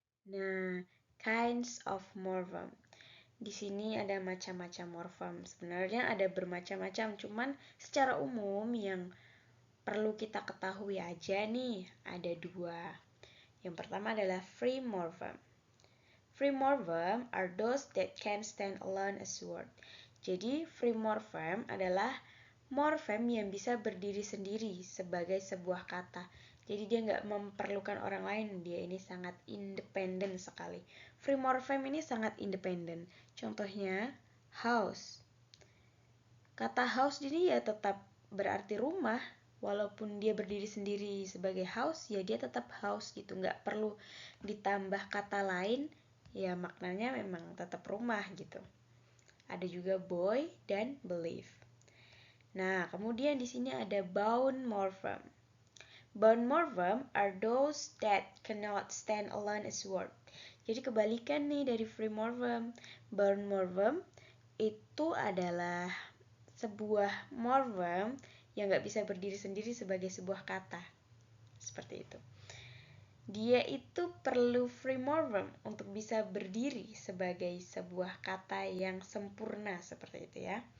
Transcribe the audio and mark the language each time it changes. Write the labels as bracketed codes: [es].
[id] Nah, [en] kinds of morphem. [id] Di sini ada macam-macam morphem. Sebenarnya ada bermacam-macam, cuman secara umum yang perlu kita ketahui aja nih, ada dua. Yang pertama adalah free morphem. [en] Free morphem are those that can stand alone as word. [id] Jadi, free morphem adalah morphem yang bisa berdiri sendiri sebagai sebuah kata. Jadi dia nggak memerlukan orang lain, dia ini sangat independen sekali. Free morphem ini sangat independen. Contohnya, house. Kata house ini ya tetap berarti rumah, walaupun dia berdiri sendiri sebagai house, ya dia tetap house gitu. Nggak perlu ditambah kata lain, ya maknanya memang tetap rumah gitu. Ada juga boy dan believe. Nah, kemudian di sini ada bound morphem. [en] Bound morphem are those that cannot stand alone as word. [id] Jadi kebalikan nih dari free morphem. Bound morphem itu adalah sebuah morphem yang gak bisa berdiri sendiri sebagai sebuah kata. Seperti itu. Dia itu perlu free morphem untuk bisa berdiri sebagai sebuah kata yang sempurna, seperti itu ya.